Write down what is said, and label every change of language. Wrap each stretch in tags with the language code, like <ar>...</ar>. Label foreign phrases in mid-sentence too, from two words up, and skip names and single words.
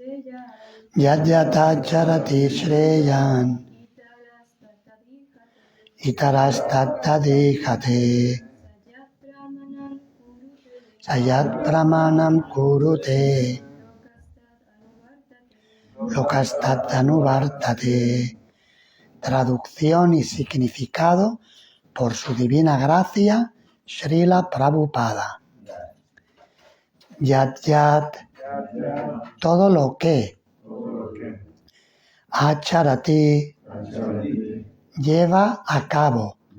<sa>यत् यत चरति श्रेयान् इतरस्तत्तदिहते सयत् प्रमाणम् कुरुते लोकस्तत्तनुवर्तते.</sa> <es>Traducción y significado por su divina gracia, Srila Prabhupada.</es> <sa>यत् यत्,</sa> <es>todo lo que. Acharati, lleva a cabo.</es>